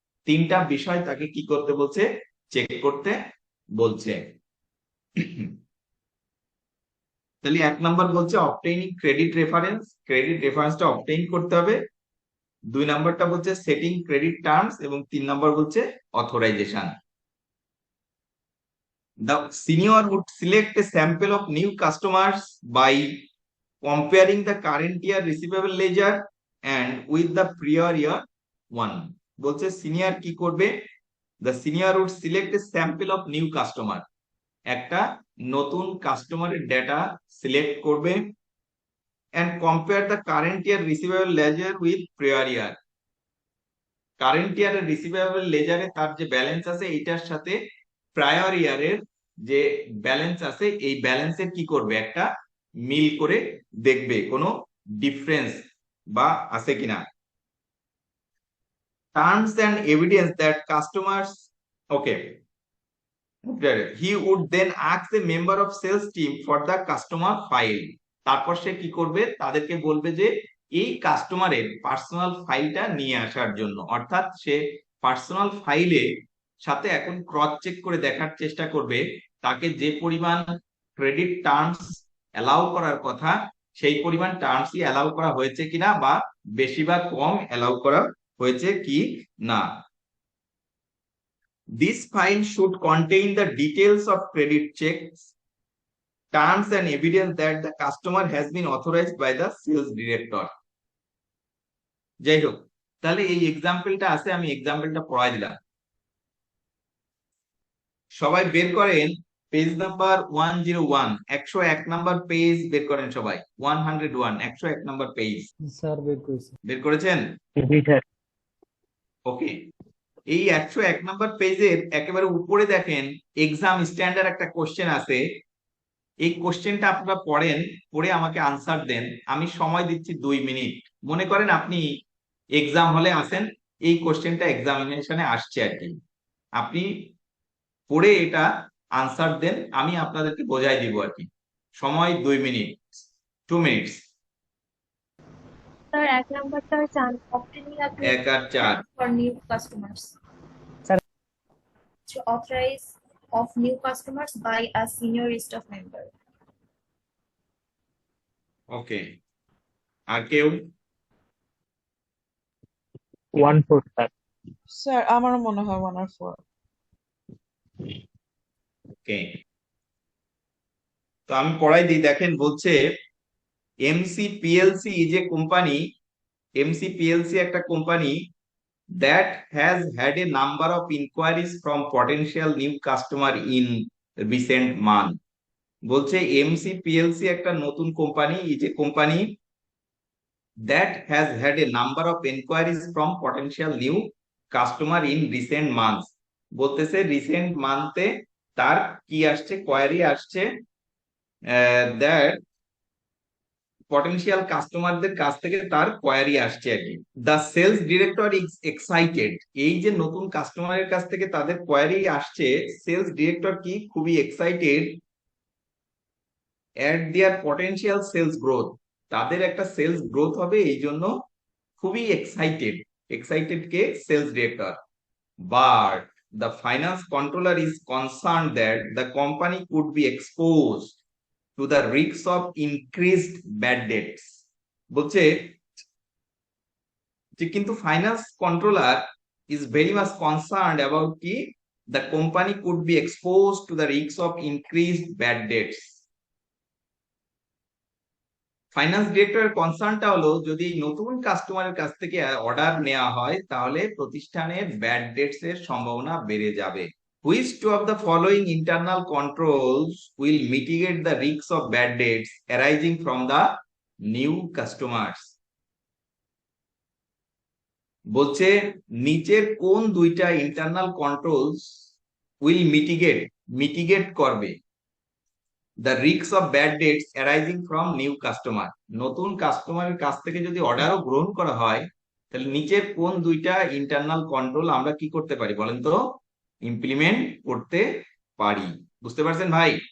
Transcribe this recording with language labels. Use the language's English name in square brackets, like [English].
[Bangla] 3টা বিষয় তাকে কি করতে বলছে, চেক করতে বলছে। তাহলে 1 নাম্বার বলছে obtaining credit reference, credit রেফারেন্সটা obtain করতে হবে। 2 নাম্বারটা বলছে সেটিং ক্রেডিট টার্মস এবং 3 নাম্বার বলছে authorisation. [English] The senior would select a sample of new customers by comparing the current year receivable ledger and with the prior year one। [Bangla] বলছে senior কি করবে, [English] the senior would select a sample of new customer, [Bangla] একটা নতুন কাস্টমারের data select করবে, [English] and compare the current year receivable ledger with prior year। [Bangla] Current ইয়ারের receivable লেজারে তার যে ব্যালেন্স আছে এটার সাথে প্রায়র ইয়ারের যে ব্যালেন্স আছে এই ব্যালেন্সের কি করবে, একটা মিল করে দেখবে কোনো ডিফারেন্স বা আছে কিনা। [English] terms and evidence that customers, okay, he would then ask the member of sales team for the customer file. [Bangla] তারপর সে কি করবে, তাদেরকে বলবে যে এই কাস্টমারের পার্সোনাল ফাইলটা নিয়ে আসার জন্য। অর্থাৎ সে পার্সোনাল ফাইলে সাথে এখন ক্রস চেক করে দেখার চেষ্টা করবে তাকে যে পরিমাণ ক্রেডিট টার্মস অ্যালাউ করার কথা সেই পরিমাণ টার্মসই অ্যালাউ করা হয়েছে কিনা, বা বেশি বা কম অ্যালাউ করা হয়েছে কি না। [English] This file should contain the details of credit checks, terms and evidence that the customer has been authorized by the sales director. [Bangla] যাই হোক, তাহলে এই এক্সাম্পলটা আছে, আমি এক্সাম্পলটা পড়াই দিলাম। সবাই বের করেন পেজ নাম্বার 101, 101 নাম্বার পেজ বের করেন সবাই। 101, 101 নাম্বার পেজ স্যার বের করেছি। বের করেছেন? জি স্যার। ওকে, এই 101 নাম্বার পেজের একেবারে উপরে দেখেন এক্সাম স্ট্যান্ডার্ড একটা কোশ্চেন আছে। এই কোশ্চেনটা আপনারা পড়েন, পড়ে আমাকে আনসার দেন। আমি সময় দিচ্ছি 2 মিনিট। মনে করেন আপনি এক্সাম হলে আছেন, এই কোশ্চেনটা এক্সামিনেশনে আসছে আর কি, আপনি পড়ে এটা আনসার দেন, আমি আপনাদেরকে বোঝাই দিব আর কি। সময় 2 মিনিট, 2 মিনিটস। Sir, এক নাম্বারটা হচ্ছে [English] obtaining a [Bangla] 1 আর 4। [English] for new customers. Sir. To authorize of new customers by a senior staff member. [Bangla] ওকে, আর কেউ? 1-4 স্যার। স্যার আমারও মনে হয় 1 আর 4। ওকে, তো আমি পড়াই দিই। দেখেন বলছে [English] MC PLC is a company, MC PLC একটা company that has had a number of inquiries from potential new customer in recent month. [Bangla] বলছে এমসি পিএলসি একটা নতুন company, [English] Is a company that has had a number of inquiries from potential new customer in recent months. [Bangla] বলতেছে recent মান্থে তার কি আসছে, query আসছে, that potential কাস্টমারদের কাছ থেকে তার কোয়ারি আসছে আর কি। [English] the sales director is excited, [Bangla] এই যে নতুন কাস্টমারের কাছ থেকে তাদের কোয়ারি আসছে, সেলস ডিরেক্টর কি খুবই এক্সাইটেড [English] at their potential sales growth, [Bangla] তাদের একটা সেলস গ্রোথ হবে এই জন্য খুবই excited. Excited K? Sales director. [English] But the finance controller is concern that the company could be exposed to the risks of increased bad debts. [Bangla] বলছে যে কিন্তু [English] Finance controller is very much concerned about কি the company could be exposed to the risks of increased bad debts. [Bangla] Finance ডিরেক্টরের কনসার্নটা হলো যদি নতুন কাস্টমারের কাছ থেকে অর্ডার নেওয়া হয় তাহলে প্রতিষ্ঠানের ব্যাড ডেটস এর সম্ভাবনা বেড়ে যাবে। [English] Which two of the following internal controls will mitigate the risks of bad debts arising from the new customers? [Bangla] বলছে নিচের কোন দুইটা [English] Internal controls will mitigate করবে the risks of bad debts arising from new customer? [Bangla] নতুন কাস্টমারের কাছ থেকে যদি অর্ডারও গ্রহণ করা হয় তাহলে নিচের কোন দুইটা ইন্টারনাল কন্ট্রোল আমরা কি করতে পারি বলেন তো, ইমপ্লিমেন্ট করতে পারি? বুঝতে পারছেন ভাই?